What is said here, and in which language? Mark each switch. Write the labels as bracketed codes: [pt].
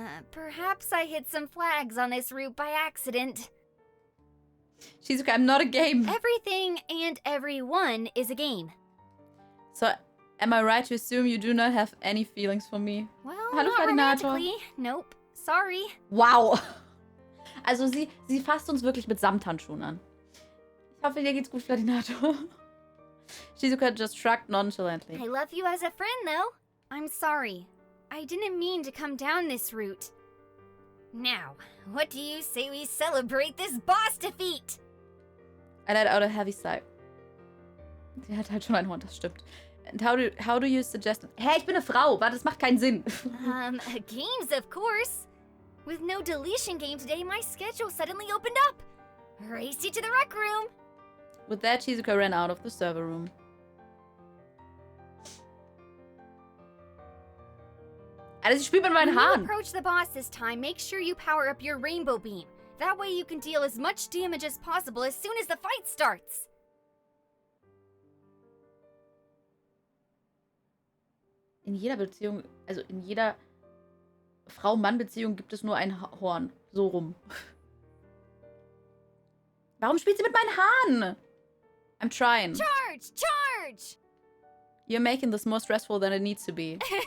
[en] Perhaps I hit some flags on this route by accident. Shizuka, I'm not a game. Everything and everyone is a game. So, am I right to assume you do not have any feelings for me? Well, [de] Hallo, [en] not [de] Ferdinator. [en] romantically. Nope. Sorry. Wow. [de] Also sie fasst uns wirklich mit Samthandschuhen an. Ich hoffe, dir geht's gut, Ferdinator. [en] Shizuka just shrugged nonchalantly. I love you as a friend, though. I'm sorry. I didn't mean to come down this route. Now, what do you say we celebrate this boss defeat? I let out a heavy sigh. [de] Sie hat halt schon ein Horn, das stimmt. [en] And how do you suggest... [de] Hä, ich bin eine Frau. Warte, das macht keinen Sinn. [en] Games, of course. With no deletion game today, my schedule suddenly opened up. Race you to the rec room. With that, Shizuka ran out of the server room. [de] Alter, sie spielt mit meinen [en] When you [de] Haaren. [en] approach the boss this time, make sure you power up your rainbow beam. That way you can deal as much damage as possible as soon as the fight starts. [de] In jeder Beziehung, also in jeder Frau-Mann-Beziehung gibt es nur ein Horn. So rum. Warum spielt sie mit meinen Haaren? [en] I'm trying. Charge! Charge! You're making this more stressful than it needs to be.